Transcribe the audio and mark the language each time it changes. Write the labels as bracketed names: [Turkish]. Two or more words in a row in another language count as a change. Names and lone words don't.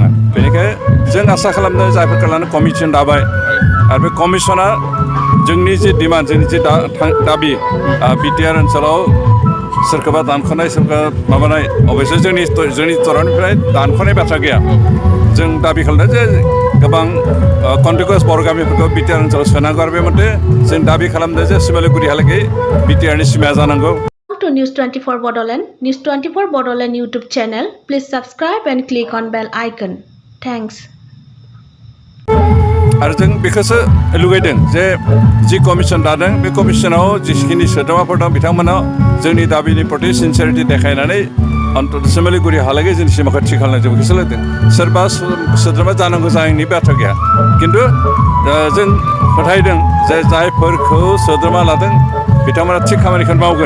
[Bodo] बेनिखायनो जों आसा खालामनो जायफोरखौ लानानै कमिसन दाबाय आरो बे कमिसना जोंनि जि डिमान्ड जोंनि जि दाबि बिटिआर ओनसोलाव सोरखौबा दानख'नाय सोरखौबा माबानाय अबयस्से जोंनि तरफनिफ्राय दानख'नाय बाथ्रा गैया जों दाबि खालामदों जे गोबां कन्टिगुवास बर' गामिफोरखौ बिटिआर ओनसोलाव सोनांगौ आरो बे मथे जों दाबि खालामदों जे सिमालिगुरिहालागै बिटिआरनि सिमाया जानांगौ। [English] To News 24 Bodoland, News 24 Bodoland YouTube channel. Please subscribe and click on bell icon. Thanks. [Bodo] आरो जों बेखौसो लुगैदों जे जि कमिसन दादों बे कमिसनाव जिखिनि सोद्रोमाफोर दं बिथांमोनाव जोंनि दाबिनि प्रति सिनसियारिटि देखायनानै सिमालिगुरिहालागै जोंनि सिमाखौ थि खालामनाय जों बेखौसो लुगैदों सोरबा सोद्रोमा जानांगौ जानायनि बाथ्रा गैया खिन्थु जों फोथायदों जे जायफोरखौ सोद्रोमा लादों बिथांमोना थिग खामानिखौ मावगोन।